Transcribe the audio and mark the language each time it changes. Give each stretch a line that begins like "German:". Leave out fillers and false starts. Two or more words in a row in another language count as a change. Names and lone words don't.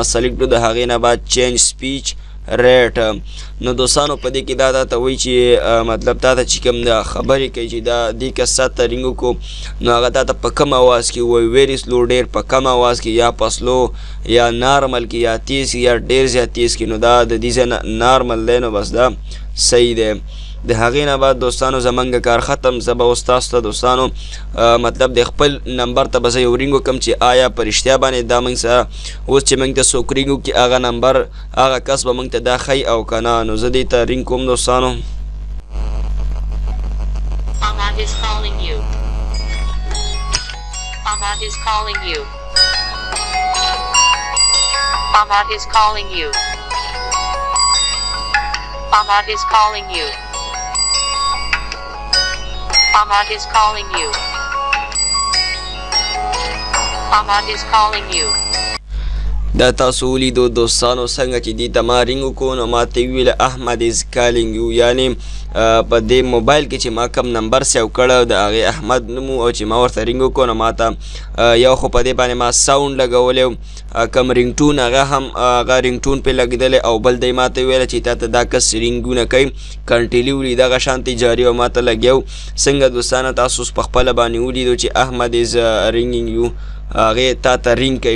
Pashto: د هغې نه بعد
English: change speech rate.
Pashto: نو دوستانو په دې کې دا ته وایي چې مطلب تا ته چې کوم د خبرې کوي چې دا دې کس ته رینګ وکړو نو هغه تا ته په کم اواز کې وایي
English: very slow
Pashto: ډېر په کم اواز کې یا په سلو یا نارمل کې یا تیز یا ډېر زیات تیز کې نو دا د دې ځای نارمل دی نو بس دا صحیح دی. د هغې نه بعد دوستانو زمونږ کار ختم. زه به اوس تاسو ته دوستانو مطلب د خپل نمبر ته به زه یو رینګ وکړم چې آیا په رښتیا باندې دا موږ سره اوس چې موږ ته څوک رینګ وکړي هغه نمبر هغه کس به موږ ته دا ښیي او که نه نو زه دې ته رینګ کوم دوستانو.
English: Ahmad is calling you. Ahmad is calling you. Ahmad is calling you. Ahmad is calling you. Ahmad is calling you. Ahmad is calling you.
Pashto: دا تاسو ولیدو دوستانو څنګه چې دې ته ما رینګ وکړو نو ما ته یې وویله
English: Ahmad is calling you
Pashto: یعنې په دې موبایل کې چې ما کوم نمبر سیو کړی د هغې احمد نوم او چې ما ورته رینګ وکړو نو ما ته یو خو په دې باندې ما ساوند لګولی کوم رینګټون هغه هم هغه رینګټون پرې لګېدلی او بل دی ما ته ویله چې تا ته دا کس رینګونه کوي کنټینیولي دغه شانتې جاري او ما ته لګیا څنګه دوستانه تاسو اوس په خپله باندې ولیدو چې
English: Ahmad is ringing you
Pashto: هغې تا ته رینګ کوي.